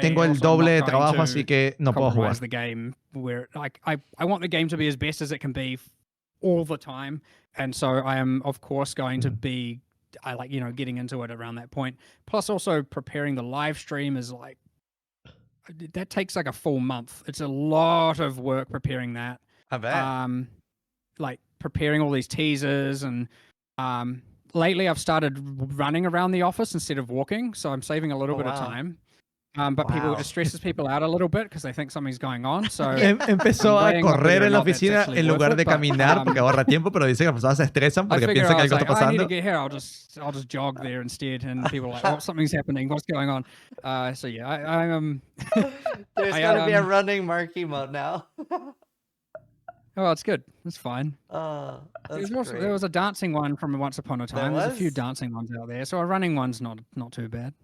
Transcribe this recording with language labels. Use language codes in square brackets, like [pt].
[es] tengo el doble de trabajo, así que no puedo jugar. [en] The game where like I want the game to be as best as it can be all the time, and so I am of course going to be, I like getting into it around that point. Plus also preparing the live stream is like, that takes like a full month. It's a lot of work preparing that. I bet. Like preparing all these teasers, and lately I've started running around the office instead of walking, so I'm saving a little bit of time. But it stresses people out a little bit because they think something's going on. So [es] empezó a correr en la oficina en lugar de caminar porque ahorra tiempo, pero dice que las personas se estresan porque piensan que algo está pasando. [en] I need to get here. I'll just jog there instead, and people are like, "Oh, something's happening. What's going on?" So yeah, I'm. There's gotta be a running marquee mode now. Oh, it's good. It's fine. That's there was a dancing one from Once Upon a Time. There's a few dancing ones out there, so a running one's not too bad.